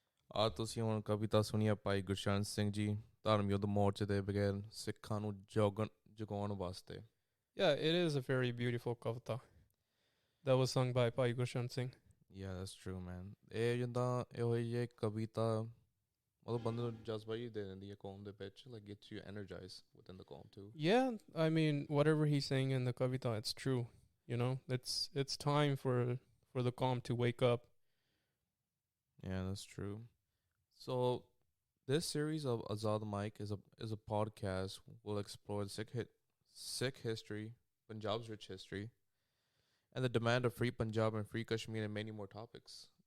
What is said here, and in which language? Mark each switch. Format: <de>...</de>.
<pa>ਆ ਤੁਸੀਂ ਹੁਣ ਕਵਿਤਾ ਸੁਣੀ ਆ ਭਾਈ ਗੁਰਸ਼ਨ ਸਿੰਘ ਜੀ ਧਰਮ ਯੁੱਧ ਮੋਰਚੇ ਦੇ ਬਗੈਰ ਸਿੱਖਾਂ ਨੂੰ ਜਗਾਉਣ ਵਾਸਤੇ।</pa> <en>Yeah, it is a very beautiful kavita that was sung by Bhai Gurshan Singh. Yeah, that's true, man.</en> <pa>ਇਹ ਜਿੱਦਾਂ ਇਹੋ ਜਿਹੀ ਕਵਿਤਾ ਮਤਲਬ ਬੰਦੇ ਨੂੰ ਜਜ਼ਬਾ ਹੀ ਦੇ ਦਿੰਦੀ ਹੈ ਕੌਮ ਦੇ ਵਿੱਚ,</pa> <en>like gets you energized within the qawm too. Yeah, I mean, whatever he's saying in the kavita, it's true. You know, it's time for the qawm to wake up. Yeah, that's true. So this series of Azaad Mike is a podcast. We'll explore Sikh history, Punjab's rich history, and the demand of free Punjab and free Kashmir, and many more topics.</en>